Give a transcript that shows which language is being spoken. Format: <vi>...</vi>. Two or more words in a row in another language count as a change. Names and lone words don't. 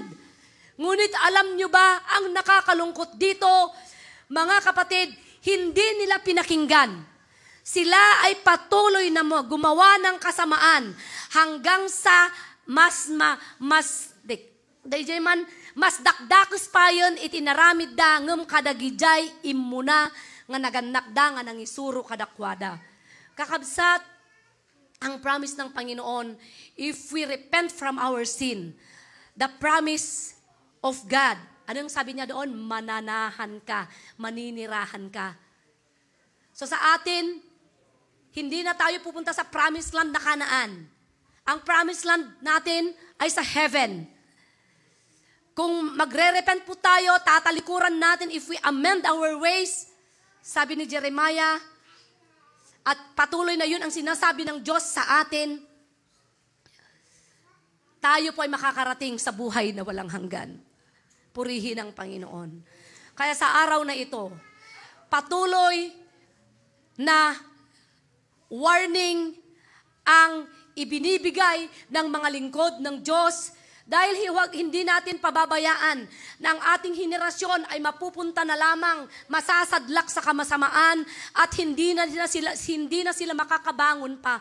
<tl>Ngunit alam nyo ba, ang nakakalungkot dito, mga kapatid, hindi nila pinakinggan. Sila ay patuloy na gumawa ng kasamaan hanggang sa mas</tl> <ilo>dakdakos pa yun itinaramid da ngem kadagijay imuna nga naganakda nga nangisuro kadakwada. Kakabsat,</ilo> <tl>ang promise ng Panginoon,</tl> <en>if we repent from our sin, the promise of God,</en> <tl>anong sabi niya doon? Mananahan ka, maninirahan ka. So sa atin, hindi na tayo pupunta sa</tl> <en>promised land</en> <tl>na Kanaan. Ang</tl> <en>promised land</en> <tl>natin ay sa heaven. Kung magre-repent po tayo, tatalikuran natin</tl> <en>if we amend our ways,</en> <tl>sabi ni Jeremiah, at patuloy na yun ang sinasabi ng Diyos sa atin, tayo po ay makakarating sa buhay na walang hanggan. Purihin ang Panginoon. Kaya sa araw na ito, patuloy na warning ang ibinibigay ng mga lingkod ng Diyos dahil hindi natin pababayaan na ang ating henerasyon ay mapupunta na lamang masasadlak sa kamasamaan at hindi na sila makakabangon pa.</tl>